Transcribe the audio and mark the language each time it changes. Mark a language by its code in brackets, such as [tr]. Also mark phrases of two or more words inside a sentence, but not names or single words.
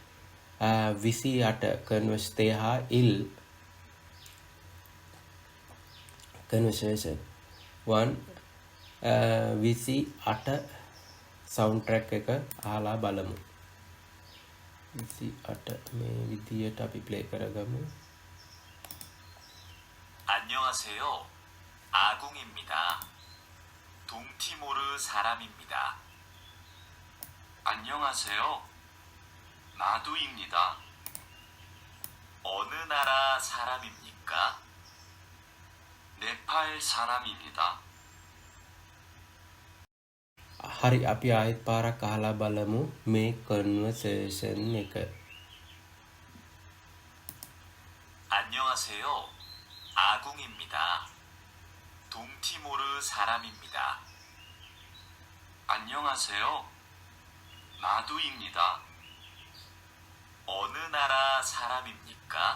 [si] 28 කන්වර්ස්තේ හා ඉල් [en] conversation 28 sound track [si] එක අහලා බලමු 28 මේ විදියට අපි play කරගමු [ko] 안녕하세요. 아궁입니다. 동티모르 사람입니다. 안녕하세요. 마두입니다. 어느 나라 사람입니까? 네팔 사람입니다. [si] හරි අපි ආයෙත් පාරක් අහලා බලමු මේ conversation එක [ko] 안녕하세요. 아궁입니다. 동티모르 사람입니다. 안녕하세요. 마두입니다. 어느 나라 사람입니까?